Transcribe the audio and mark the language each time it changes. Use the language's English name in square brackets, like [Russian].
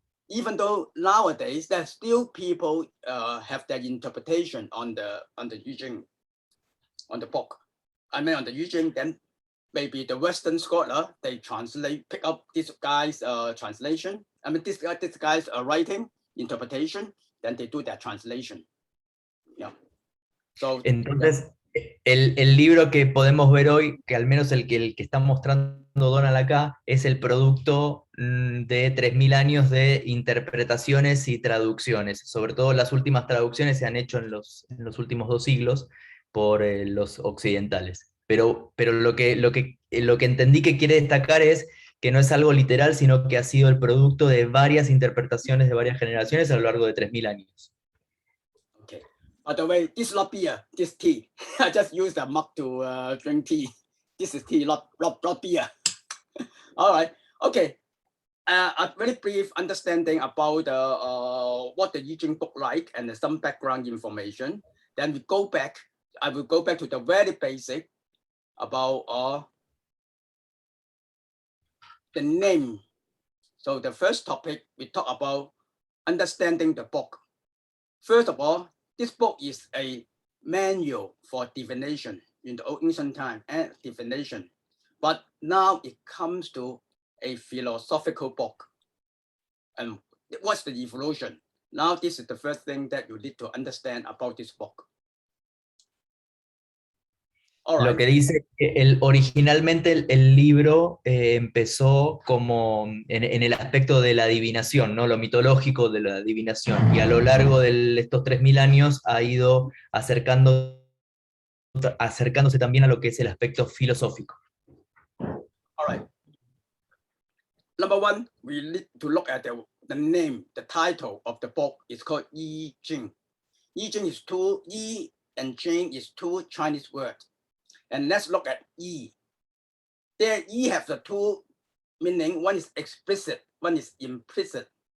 [English] Even though nowadays there's still people have their interpretation on the I Ching, on the book. I mean on the I Ching, then maybe the Western scholar, they pick up this guy's translation. I mean this guy's writing, interpretation, then they do their translation. Yeah. So [Spanish] entonces, el libro que podemos ver hoy, que al menos el que está mostrando Donald acá, es el producto de 3.000 años de interpretaciones y traducciones. Sobre todo las últimas traducciones se han hecho en los últimos 2 siglos por los occidentales. Pero lo que entendí que quiere destacar es que no es algo literal, sino que ha sido el producto de varias interpretaciones de varias generaciones a lo largo de 3.000 años. [English] Okay. By the way, this is not beer, this tea. I just used a mug to drink tea. This is tea, not beer. All right. Okay. A very brief understanding about what the I Ching book like and some background information. Then we go back. I will go back to the very basic about the name. So the first topic, we talk about understanding the book. First of all, this book is a manual for divination in the ancient time and divination. But now it comes to a philosophical book. And what's the evolution? Now this is the first thing that you need to understand about this book. [Spanish] Lo que dice que originalmente el libro empezó como en el aspecto de la adivinación, ¿no? Lo mitológico de la adivinación, y a lo largo de estos 3.000 años ha ido acercándose también a lo que es el aspecto filosófico. [English] All right. Number one, we need to look at the name, the title of the book is called I Ching. I Ching is two, I and Ching is 2 Chinese words. And let's look at I. There, I have the 2 meaning. One is explicit, one is implicit.